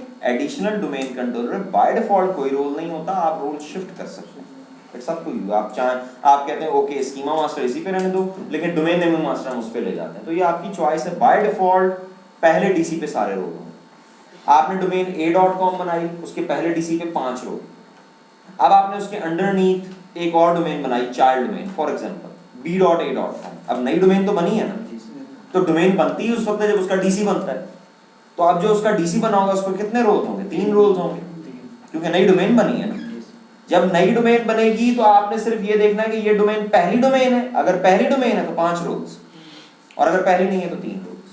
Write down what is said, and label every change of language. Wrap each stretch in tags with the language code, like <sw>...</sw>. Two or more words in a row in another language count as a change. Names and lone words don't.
<en>additional domain controller by default</en> <hi>कोई रोल नहीं होता, आप</hi> <en>role shift</en> <hi>कर सकते हैं।</hi> <en>it's up to you.</en> <hi>आप चाहें, आप कहते हैं</hi> <en>okay schema master</en> <hi>इसी पे रहने दो, लेकिन</hi> <en>domain name master</en> <hi>हम उस पे ले जाते हैं, तो ये आपकी चॉइस है।</hi> <en>by default</en> <hi>पहले डीसी पे सारे रोल होंगे। आपने डोमेन a.com बनाई, उसके पहले डीसी पे 5 रोल। अब आपने उसके अंडरनीथ एक और डोमेन बनाई,</hi> <en>child domain, for example</en> <hi>b.a.com। अब नई डोमेन तो बनी है ना, तो डोमेन बनती है उस वक्त जब उसका डीसी बनता है। तो अब जो उसका डीसी बना होगा उसको कितने रोल्स होंगे? 3 रोल्स होंगे, क्योंकि नई डोमेन बनी है ना। जब नई डोमेन बनेगी तो आपने सिर्फ ये देखना है कि ये डोमेन पहली डोमेन है। अगर पहली डोमेन है तो 5 रोल्स, और अगर पहली नहीं है तो 3 रोल्स।</hi>